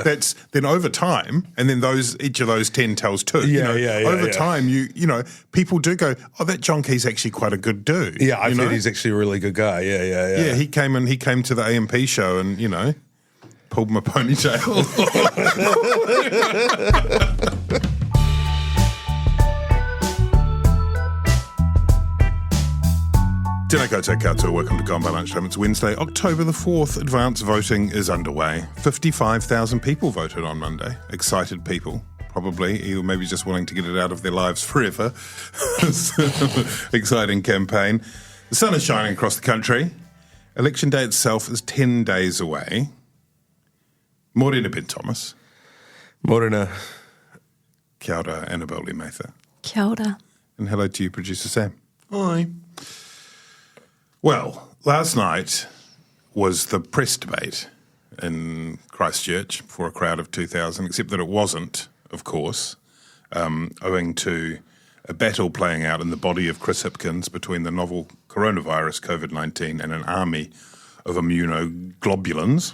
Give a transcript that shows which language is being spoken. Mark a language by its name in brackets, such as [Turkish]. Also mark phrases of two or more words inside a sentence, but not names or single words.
[English] That's then over time, and then each of those 10 tells 2. Over time, people do go, oh, that John Key's actually quite a good dude. Yeah, I've heard he's actually a really good guy. Yeah. Yeah, he came to the AMP show and, pulled my ponytail. [Māori] Tēnā koutou katoa, [English] welcome to Gone by Lunchtime. It's Wednesday, October the 4th. Advance voting is underway. 55,000 people voted on Monday. Excited people, probably, or maybe just wanting to get it out of their lives forever. Exciting campaign. The sun is shining across the country. Election day itself is 10 days away. [Māori] Morena Ben Thomas. Morena. Kia ora, Annabelle Mather. Kia ora. [English] And hello to you, producer Sam. Hi. Well, last night was the press debate in Christchurch for a crowd of 2,000, except that it wasn't, of course, owing to a battle playing out in the body of Chris Hipkins between the novel coronavirus, COVID-19, and an army of immunoglobulins.